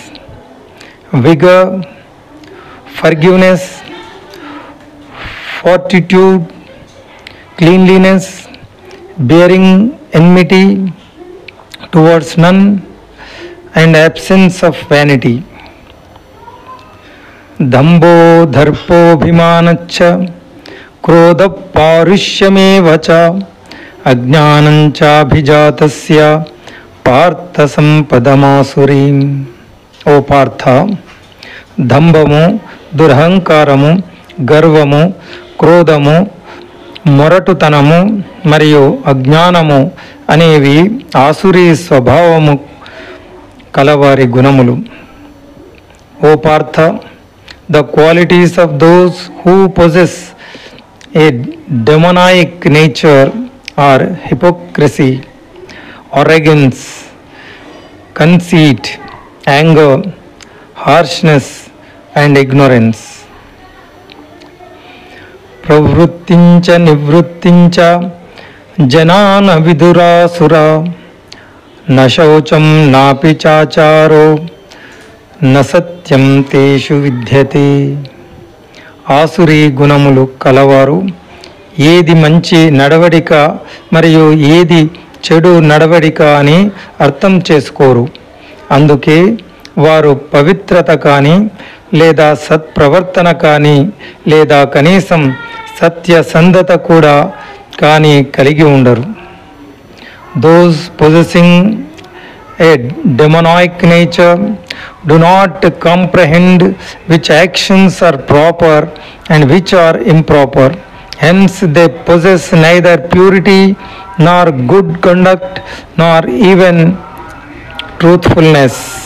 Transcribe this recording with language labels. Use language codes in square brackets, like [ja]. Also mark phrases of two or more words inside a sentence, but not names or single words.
[en] vigor, forgiveness, fortitude, cleanliness, bearing enmity towards none, and absence of vanity. [sa] दम्भो दर्पोभिमानश्च क्रोध पारुष्यमेव अज्ञानञ्च अभिजातस्य पार्थ सम्पदमासुरीम्. [te] ఓ పార్థ, దంభము, దురహంకారము, గర్వము, క్రోధము, మొరటుతనము మరియు అజ్ఞానము అనేవి ఆసురీ స్వభావము కలవారి గుణములు. [en] ఓ పార్థ, the qualities of those who possess a demoniac nature are hypocrisy, arrogance, conceit, anger, harshness and ignorance. [sa] प्रवृत्तिञ्च निवृत्तिञ्च जनाना विदुरासुरा न शौचं नापि चाचारो न सत्यं तेषु विद्यते. [te] ఆసురీ గుణములు కలవారు ఏది మంచి నడవడిక మరియు ఏది చెడు నడవడిక అని అర్థం చేసుకోరు. అందుకే వారు పవిత్రత కానీ లేదా సత్ప్రవర్తన కానీ లేదా కనీసం సత్యసంధత కూడా కానీ కలిగి ఉండరు. [en] Those possessing a demonic nature do not comprehend which actions are proper and which are improper. Hence they possess neither purity nor good conduct nor even truthfulness.